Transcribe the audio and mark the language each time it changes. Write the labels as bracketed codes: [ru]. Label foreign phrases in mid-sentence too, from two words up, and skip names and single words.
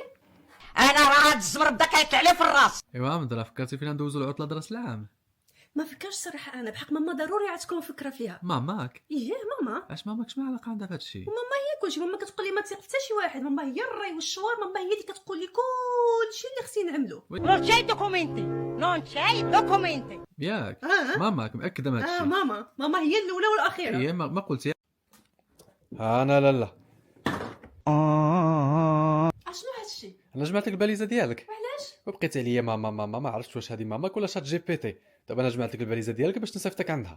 [ar] انا راه هاد الزمر بدا كيطلع لي في الراس. ايوا مدرا فكرتي فينا ندوزو العطله دراس العام؟ ما فكرش صراحه، انا بحق ماما ضروري عتكون فكره فيها. ماماك؟ ايه ماما. اش ماماك شنو علاقه عندها بهادشي؟ وماما هي كلشي. ماما كتقول لي ما تثق حتى شي واحد. ماما هي الراي والشوار. ماما هي اللي كتقول لي كلشي اللي خصني نعملو. [it] Non c'è documenti, non c'è documenti. [ar] ياك ماماك مأكده من هادشي؟ ماما هي الاولى والاخيره. هي ما قلتي؟ انا لا اشنو هادشي؟ انا جمعت لك الباليزه ديالك. علاش؟ وبقيت عليا ماما ما عرفتش واش هذه ماماك ولا شات جي بي تي. دابا انا جمعت لك الباليزه ديالك باش نصيفطك عندها.